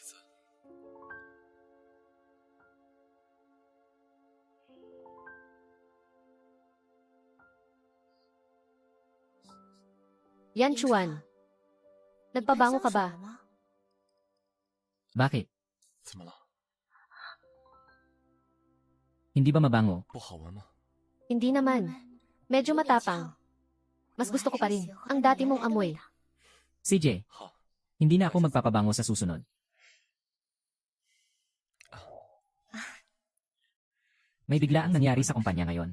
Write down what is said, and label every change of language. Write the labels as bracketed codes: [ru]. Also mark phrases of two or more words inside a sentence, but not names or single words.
[tl] Yanchuan, nagpabango ka ba? bakit? [zh] 怎么了？ [tl] Hindi ba mabango? [zh] 不好闻吗？ [tl] Hindi naman. Medyo matapang. Mas gusto ko pa rin ang dati mong amoy. CJ, [zh] 好， [tl] hindi na ako magpapabango sa susunod. May bigla ang nangyari sa kumpanya ngayon.